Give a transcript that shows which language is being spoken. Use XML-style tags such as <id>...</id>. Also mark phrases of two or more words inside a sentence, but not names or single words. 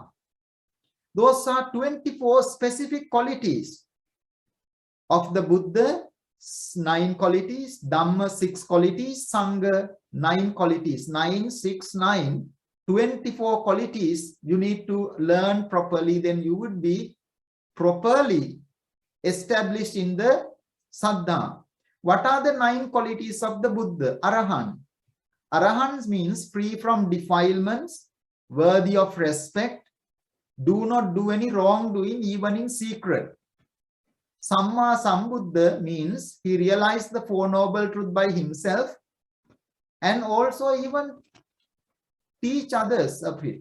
<en>Those are 24 specific qualities of the Buddha, 9 qualities, Dhamma 6 qualities, Sangha 9 qualities, 9, 6, 9, 24 qualities you need to learn properly, then you would be properly established in the Saddha. What are the 9 qualities of the Buddha? Arahant. Arahant means free from defilements, worthy of respect, do not do any wrongdoing even in secret.</en> <pi>Samma Sambuddha</pi> <en>means he realized the Four Noble Truths by himself and also even teach others of it.</en>